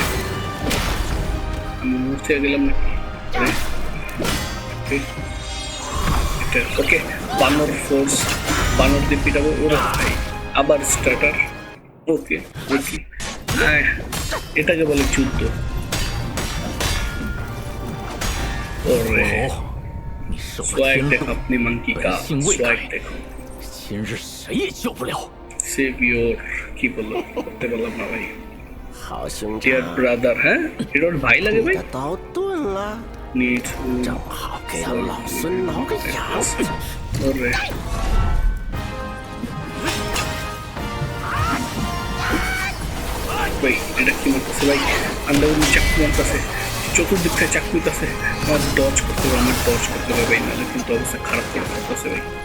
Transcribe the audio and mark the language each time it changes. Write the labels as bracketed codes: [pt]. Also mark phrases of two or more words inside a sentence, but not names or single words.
[bn] আমি মুহূর্তে গেলাম নাকি? ওকে, বানর ফোর্স, বানর দিয়ে পিটাবো। ওরা ভাই আবার স্টার্টার। ওকে ওকে, এটাকে বলে যুদ্ধ। ওরে সোয়াগ দেখো, আপনি [hi] मंकी का स्वैग देखो। [zh] 今日谁也救不了。 [en] save your, [bn] কি বললো করতে বললাম না ভাই। [zh] 好兄 [bn] ডিয়ার [zh] 长， [bn] ব্রাদার, হ্যাঁ এটা ওর ভাই লাগে [zh] 你 [bn] ভাই। [zh] 的刀钝了， [en] need to [zh] 正好给俺老孙挠个痒。 [bn] ওরে ভাই, এটা কি মারতেছে ভাই? আন্দাউনি চাকু মারতেছে, চতুর্দিক থেকে চাকু দিতেছে। আমার ডজ করতে হবে, আমার ডজ করতে হবে ভাই, নাহলে কিন্তু অবস্থা খারাপ করে ফেলতেছে ভাই।